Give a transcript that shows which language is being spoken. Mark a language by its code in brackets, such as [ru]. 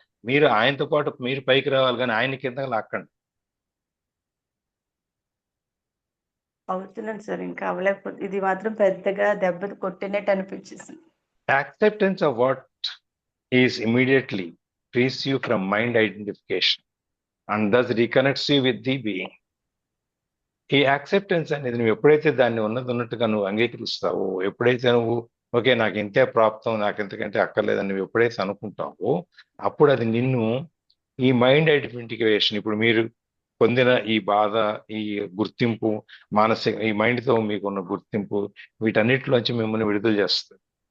[te] మీరు ఆయనతో పాటు మీరు పైకి రావాలి, కానీ ఆయన కింద లాక్కండి. అవుతున్నాను సార్, ఇంకా అవ్వలేకపోతే ఇది మాత్రం పెద్దగా దెబ్బ కొట్టినట్టు అనిపించేసింది. [en] Acceptance of what is immediately frees you from mind identification and thus reconnects you with the being. [te] ఈ యాక్సెప్టెన్స్ అనేది నువ్వు ఎప్పుడైతే దాన్ని ఉన్నట్టుగా నువ్వు అంగీకరిస్తావో, ఎప్పుడైతే నువ్వు ఓకే నాకు ఇంతే ప్రాప్తం, నాకు ఇంతకంటే అక్కర్లేదని నువ్వు ఎప్పుడైతే అనుకుంటావో, అప్పుడు అది నిన్ను ఈ మైండ్ ఐడెంటిఫికేషన్, ఇప్పుడు మీరు పొందిన ఈ బాధ, ఈ గుర్తింపు, మానసిక ఈ మైండ్తో మీకున్న గుర్తింపు, వీటన్నిటిలోంచి మిమ్మల్ని విడుదల చేస్తుంది.